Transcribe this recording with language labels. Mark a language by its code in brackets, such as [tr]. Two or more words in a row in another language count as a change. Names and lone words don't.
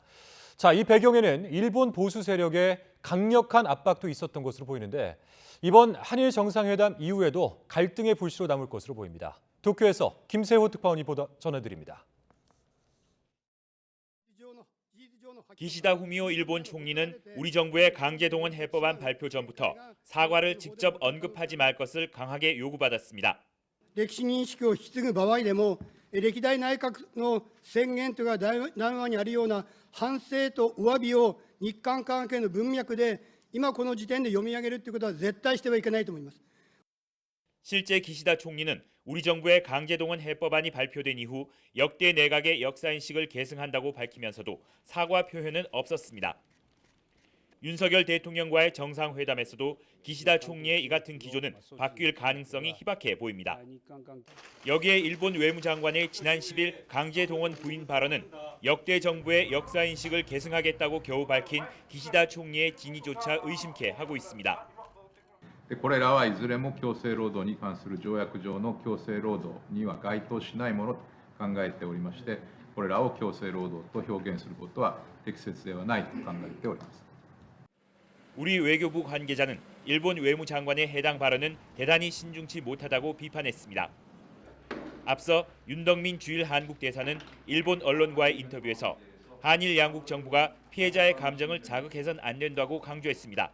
[ko] 자, 이 배경에는 일본 보수 세력의 강력한 압박도 있었던 것으로 보이는데 이번 한일 정상회담 이후에도 갈등의 불씨로 남을 것으로 보입니다. 도쿄에서 김세호 특파원이 전해드립니다. 기시다 후미오 일본 총리는 우리 정부의 강제동원 해법안 발표 전부터 사과를 직접 언급하지 말 것을 강하게 요구받았습니다. [ja] 歴史認識を引き継ぐ場合でも歴代内閣の宣言とか談話にあるような反省とお詫びを日韓関係の文脈で今この時点で読み上げるということは絶対してはいけないと思います。 [ko] 실제 기시다 총리는 우리 정부의 강제동원 해법안이 발표된 이후 역대 내각의 역사인식을 계승한다고 밝히면서도 사과 표현은 없었습니다. 윤석열 대통령과의 정상회담에서도 기시다 총리의 이 같은 기조는 바뀔 가능성이 희박해 보입니다. 여기에 일본 외무장관의 지난 10일 강제동원 부인 발언은 역대 정부의 역사인식을 계승하겠다고 겨우 밝힌 기시다 총리의 진위조차 의심케 하고 있습니다. [ja] これらはいずれも強制労働に関する条約上の強制労働には該当しないものと考えておりまして、これらを強制労働と表現することは適切ではないと考えております。 [ko] 우리 외교부 관계자는 일본 외무장관의 해당 발언은 대단히 신중치 못하다고 비판했습니다. 앞서 윤덕민 주일 한국 대사는 일본 언론과의 인터뷰에서 한일 양국 정부가 피해자의 감정을 자극해선 안 된다고 강조했습니다.